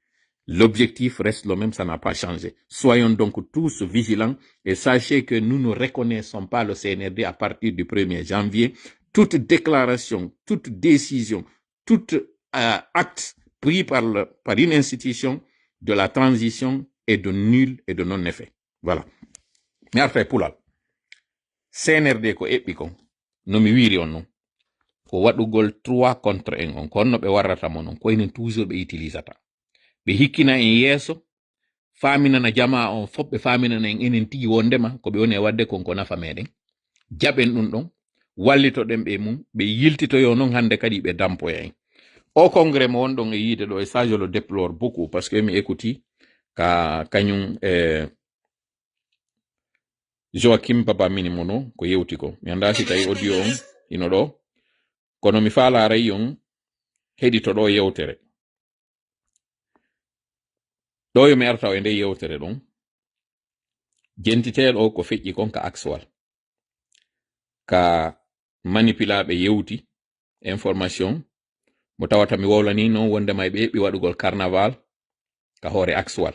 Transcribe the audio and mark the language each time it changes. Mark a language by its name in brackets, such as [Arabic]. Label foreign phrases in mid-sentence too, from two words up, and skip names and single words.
[French] L'objectif reste le même, ça n'a pas changé. Soyons donc tous vigilants et sachez que nous ne reconnaissons pas le CNRD à partir du 1er janvier. Toute déclaration, toute décision, tout acte pris par une institution de la transition est de nul et de non-effet. Voilà. Mais après, [Fula] Poulal, CNRD ko eɓɓi kon, no mi wiri on non, ko waɗugol 3 contre 1 on, ko onno ɓe warrata mo non, ko enen toujours ɓe utilisata. Ɓe hikkina en yeeso, faaminana jama on fof, ɓe faaminana en enen tigi wondema ko ɓe woni e wadde kon ko nafa meɗen. Jaɓen ɗum ɗon, wallitoɗen ɓe mum, ɓe yiltitoyo non hande kadi ɓe dampoya en. [French] Au congrès [Fula] mo wonɗon e yiide ɗo, [French] et ça je le déplore beaucoup, parce que [Fula] mi écouti ka kañum Joachim Papa Minimono ko yewti ko. Mi anda si tawi audio on ino ɗo, kono mi faalaray on heɗito ɗo yewtere. Ɗo yo mi arta e nde yewtere ɗon, jentitel o ko feƴƴi kon ka axwal, ka manipulaɓe yewti information mo tawata mi wolani non wondema e ɓe heɓɓi waɗugol carnaval ka hoore axwal.